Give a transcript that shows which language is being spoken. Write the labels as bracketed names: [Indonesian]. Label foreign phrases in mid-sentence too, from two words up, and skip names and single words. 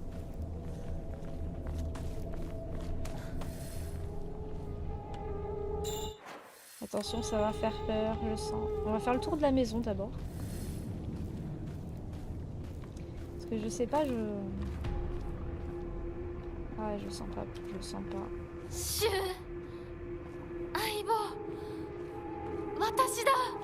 [French] Attention, ça va faire peur, je le sens. On va faire le tour de la maison d'abord. Parce que je sais pas, Ah, je le sens pas, je le sens pas. [Japanese] シュウ、相棒、私だ.